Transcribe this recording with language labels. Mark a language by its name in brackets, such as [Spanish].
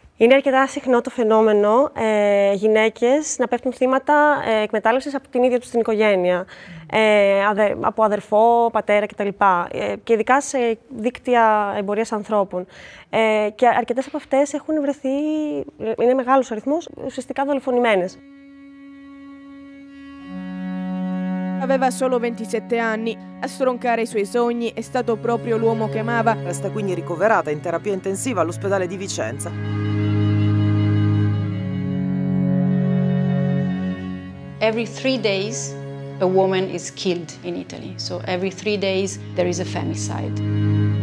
[Greek] Είναι αρκετά συχνό το φαινόμενο γυναίκες να πέφτουν θύματα εκμετάλλευσης από την ίδια τους την οικογένεια, από αδερφό, πατέρα κτλ. Και ειδικά σε δίκτυα εμπορίας ανθρώπων. Και αρκετές από αυτές έχουν βρεθεί, είναι μεγάλος αριθμός, ουσιαστικά δολοφονημένες. [Italian] Aveva solo 27 anni. A stroncare i suoi sogni è stato proprio l'uomo che amava. Resta quindi ricoverata in terapia intensiva all'ospedale di Vicenza. [English] Every 3 days, a woman is killed in Italy. So every 3 days, there is a femicide.